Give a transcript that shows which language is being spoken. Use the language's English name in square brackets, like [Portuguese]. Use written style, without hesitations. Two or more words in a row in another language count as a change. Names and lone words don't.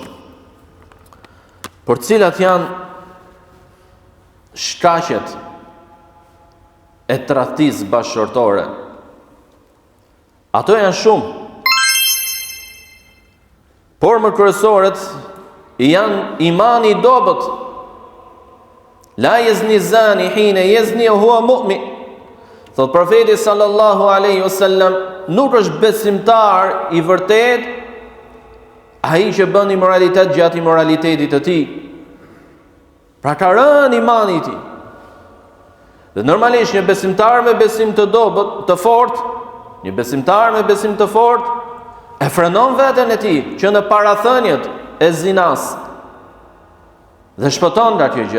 [Albanian] Por cilat janë shkaqet e tradhtisë bashkëtorë? Ato janë shumë, por më kryesorët janë imani i dobët. [Arabic] لا يزني الزاني حين يزني وهو مؤمن. [Albanian] Thot profeti [Arabic] صلى الله عليه وسلم, [Albanian] nuk është besimtar i vërtet ai që bën imoralitet gjatë imoralitetit të tij. Pra ka rënë imani i tij. Dhe normalisht një besimtar me besim të dobët, të fortë, një besimtar me besim të fortë e frenon veten e tij që në parathënjet e zinas dhe shpëton nga kjo gjë.